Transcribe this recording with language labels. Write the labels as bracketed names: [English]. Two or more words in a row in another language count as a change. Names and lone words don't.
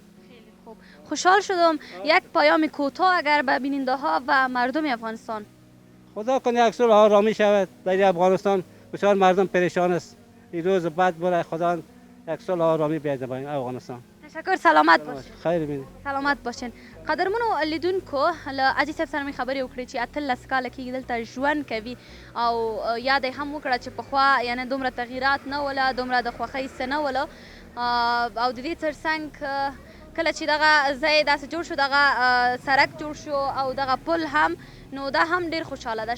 [Persian] خیلی خوب، خوشحال شدم. یک پیام کوتاه اگر به بیننده ها و مردم افغانستان. خدا کنه یک صلح آرامی شود در افغانستان. بسیار مردم پریشان است. این روز بعد برای خدا یک صلح آرامی بیاد در افغانستان. تشکر، سلامت باشین. خیر بینید. سلامت باشین. [Pashto] قدرمنو لیدونکو، له حاجي صاحب سره مې خبرې وکړې چې 18 کاله کېږي دلته ژوند کوي او یاد یې هم وکړه چې پخوا یعنې دومره تغییرات نه وله، دومره د خوښۍ څه نه وله او د دې ترڅنګ کله چې دغه ځای داسې جوړ شو، دغه سړک جوړ شو او دغه پل هم، نو دا هم ډېر خوشحاله ده.